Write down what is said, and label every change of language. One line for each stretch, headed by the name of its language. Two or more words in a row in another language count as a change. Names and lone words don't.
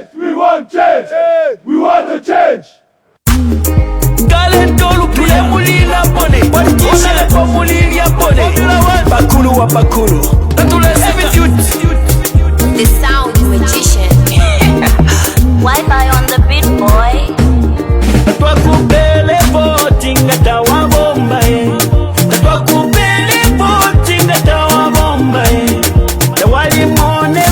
English: We want change! We want a change! The sound magician. Wi-Fi on the beat, boy.
Bemba: Twakupele voting ngatawa bomba twakupele voting ngatawa bomba wali